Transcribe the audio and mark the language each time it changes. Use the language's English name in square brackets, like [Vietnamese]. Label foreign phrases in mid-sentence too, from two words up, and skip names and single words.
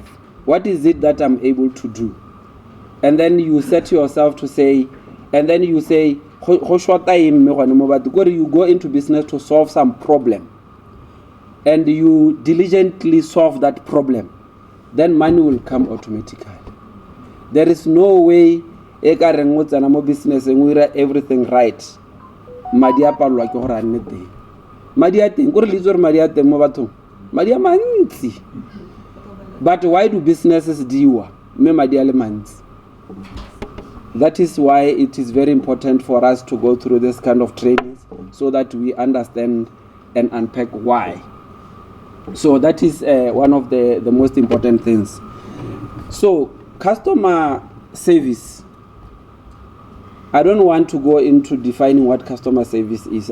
[English] What is it that I'm able to do? And then you set yourself to say, and then you say, you go into business to solve some problem, and you diligently solve that problem, then money will come automatically. There is no way business and we everything right. [Tswana] madi a teng go re litse gore madi a teng mo bathong madi a mantsi. [English] But why do businesses [Tswana] diwa mme madi a le mantsi? [English] That is why it is very important for us to go through this kind of trainings so that we understand and unpack why. So that is one of the most important things. So customer service, I don't want to go into defining what customer service is.